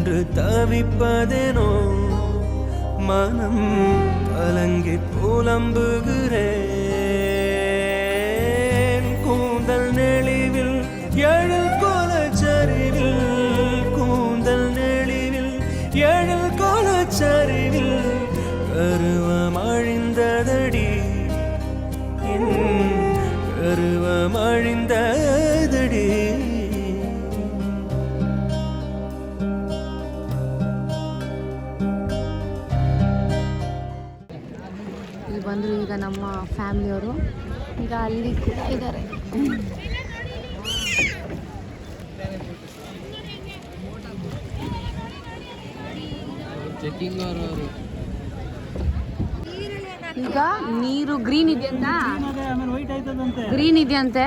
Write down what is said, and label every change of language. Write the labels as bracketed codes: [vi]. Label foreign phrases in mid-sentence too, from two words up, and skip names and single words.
[ta] தவிப்பதேனோ மனம் கலங்கி புலம்புகிறேன் கூந்தல் நெளிவில் எழில் கோலச்சரிவில் கூந்தல் நெளிவில் எழில் கோலச்சரிவில் கருவம் அழிந்ததடி என் கருவம் அழிந்ததடி. [kn] ಇಲ್ಲಿ ಬಂದರು ಈಗ ನಮ್ಮ ಫ್ಯಾಮಿಲಿಯವರು ಈಗ ಅಲ್ಲಿ ಕೂಡ ಇದ್ದಾರೆ. ಈಗ ನೀರು ಗ್ರೀನ್ ಇದೆಯಂತ, ಗ್ರೀನ್ ಇದೆಯಂತೆ.